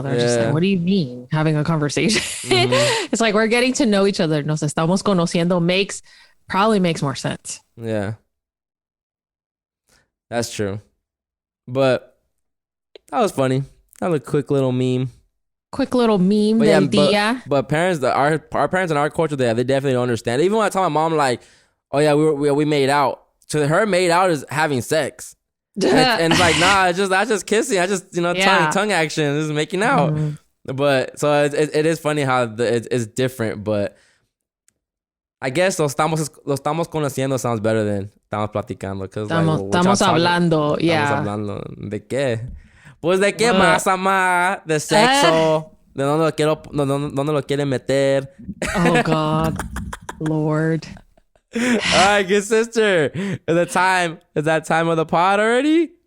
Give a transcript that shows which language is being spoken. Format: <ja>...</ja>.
<en>They're just like, what do you mean? Having a conversation. Mm-hmm. It's like we're getting to know each other.</en> <es>Nos estamos conociendo</es> <en>probably makes more sense. Yeah. That's true. But that was funny. That was a quick little meme. Quick little meme</en> <es>del día.</es> <en>But parents, our parents in our culture, they definitely don't understand. Even when I tell my mom, like, oh yeah, we made out. To her, made out is having sex. and it's like, nah, that's just kissing. I just, tongue action. This is making out. Mm-hmm. But so it is funny how it's different. But I guess</en> <es>lo estamos conociendo</es> <en>sounds better than</en> <es>estamos platicando. Estamos hablando.</es> <en>Yeah.</en> <es>Estamos hablando. ¿De qué? Pues de qué más, ama. De sexo. De dónde lo quieren meter.</es> <en>Oh, God. Lord. All right, good sister. Is that time of the pod already?</en>